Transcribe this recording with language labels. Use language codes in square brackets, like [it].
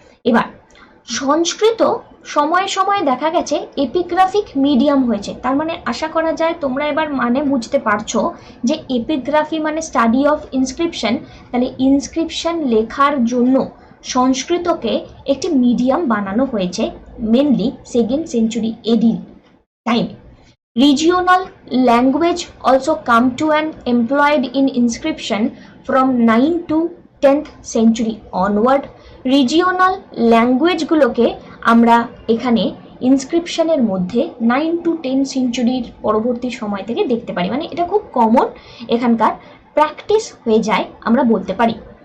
[bn] এবার সংস্কৃত সময়ে সময়ে দেখা গেছে এপিগ্রাফিক মিডিয়াম হয়েছে, তার মানে আশা করা যায় তোমরা এবার মানে বুঝতে পারছো যে এপিগ্রাফি মানে স্টাডি অফ ইনস্ক্রিপশন। তাহলে ইনস্ক্রিপশন লেখার জন্য সংস্কৃতকে একটি মিডিয়াম বানানো হয়েছে mainly 2nd century eddy time. [en] Regional language also come to an employed in inscription from 9th to 10th century onward. [bn] Regional language গুলোকে আমরা এখানে ইনস্ক্রিপশনের মধ্যে 9 to 10 সেঞ্চুরির পরবর্তী সময় থেকে দেখতে পারি, মানে এটা খুব কমন এখানকার প্র্যাকটিস হয়ে যায় আমরা বলতে পারি।